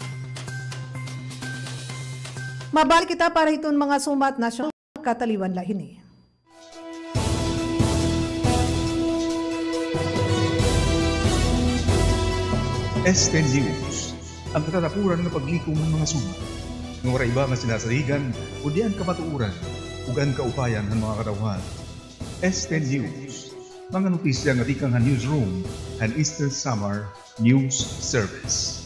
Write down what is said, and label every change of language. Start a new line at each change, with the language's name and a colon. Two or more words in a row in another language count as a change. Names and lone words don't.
Waray: Mabalik kita para hiton mga sumat nasyonal kataliwan lahini. Este News, ang katatapuran ng paglikom ng mga sumat. Nung iba nga sinasaligan, o diyan kamatuuran, ugan kaupayan ng mga katawhan. Este News, mga notisya nga tikang newsroom and Eastern Samar News Service.